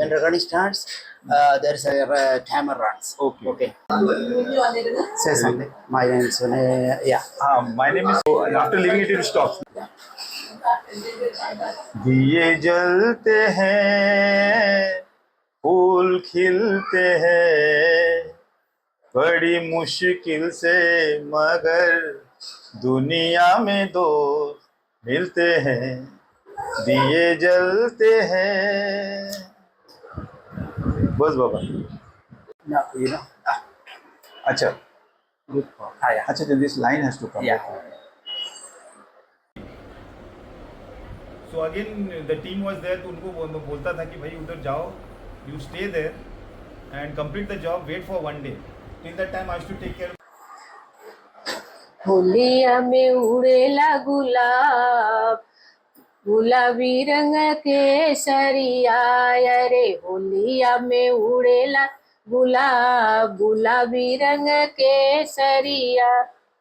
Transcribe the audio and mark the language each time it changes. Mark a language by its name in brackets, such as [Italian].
[English] When recording starts, there is a timer runs. Okay. Okay. Say something. My name is yeah. My name is. After leaving it, it stops. [Hindi] दिए जलते हैं, फूल खिलते हैं, बड़ी मुश्किल से, मगर दुनिया में दोस्त मिलते हैं, दिए जलते हैं. बस बाबा. [English] No, you know. [Hindi] अच्छा. [English] Good. Yeah. अच्छा, then this line has to come. Yeah. So again the team was there, [Hindi] तो उनको बोलता था कि भाई उधर जाओ, [English] you stay there and complete the job, wait for 1 day. Till that time I used to take care. [Hindi] होलिया में उड़ेला गुलाब, गुलाबी रंग केसरिया, अरे होलिया में उड़ेला गुलाब, गुलाबी रंग केसरिया.